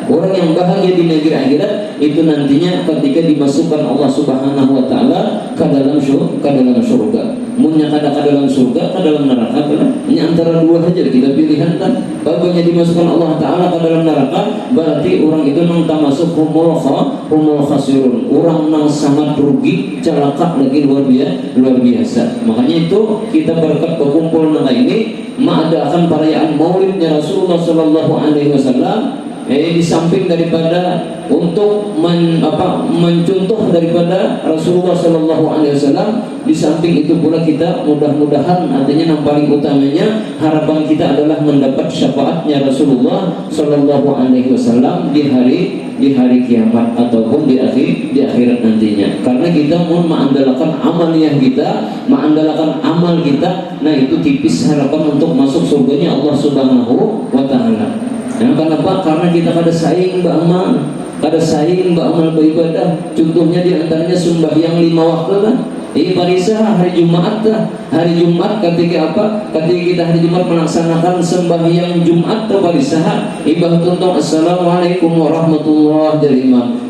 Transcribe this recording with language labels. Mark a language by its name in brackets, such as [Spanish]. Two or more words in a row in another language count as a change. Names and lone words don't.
[Indonesian] Orang yang bahagia di negeri akhirat itu nantinya ketika dimasukkan Allah [Arabic] Subhanahu wa taala [Indonesian] ke dalam surga. [Banjar] Munnya kada ke dalam surga, ke dalam neraka kan? Ini antara dua saja kita pilihan kan. [Indonesian] Bagusnya dimasukkan Allah taala ke dalam neraka, berarti orang itu nang termasuk [Arabic] humul khasirun. [Indonesian] Orang nang sangat rugi, celaka lagi luar biasa. Makanya itu kita berkat berkumpul nang ini mengadakan perayaan maulidnya Rasulullah [Arabic] Sallallahu Alaihi Wasallam. [Indonesian] Di samping daripada untuk mencontoh daripada Rasulullah [Arabic] Sallallahu Alaihi Wasallam, [Indonesian] di samping itu pula kita mudah-mudahan artinya yang paling utamanya harapan kita adalah mendapat syafaatnya Rasulullah [Arabic] Sallallahu Alaihi Wasallam [Indonesian] di hari kiamat ataupun di akhirat nantinya. Karena kita mau mengandalkan amaliyah kita, mengandalkan amal kita, nah itu tipis harapan untuk masuk surganya Allah [Arabic] Subhanahu wa taala. [Indonesian] Nah, kenapa? [Banjar] Karena kita kada saing beramal, beribadah. [Indonesian] Contohnya di antaranya sembahyang 5 waktu kan. Parisah hari Jumat lah. Hari Jumat ketika apa? Ketika kita hari Jumat melaksanakan sembahyang Jumat atau parisah, ibadah tentang [Arabic] Assalamualaikum warahmatullahi wabarakatuh.